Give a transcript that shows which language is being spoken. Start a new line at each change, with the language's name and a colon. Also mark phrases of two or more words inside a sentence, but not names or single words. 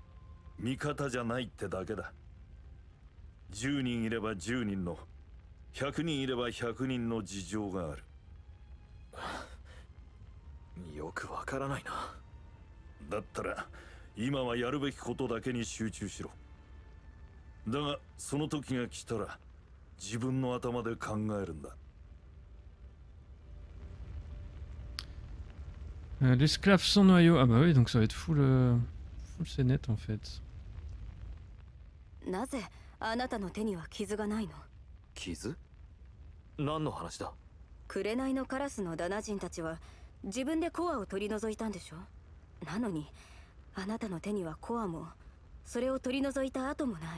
Japanese: 味方じゃないってだけだ。10人いれば10人の、100人いれば100人の事情がある。よくわからないな。だったら今はやるべきことだけに集中しろ。だがその時が来たら自分の頭で考えるんだ。
French: L'esclave sans noyau. Ah bah oui, donc ça va être full, full scénette en fait.
Japanese: なぜあなたの手には傷がないの？傷？何の話だ？紅のカラスのダナ人たちは自分でコアを取り除いたんでしょ？なのにあなたの手にはコアもそれを取り除いた跡もない。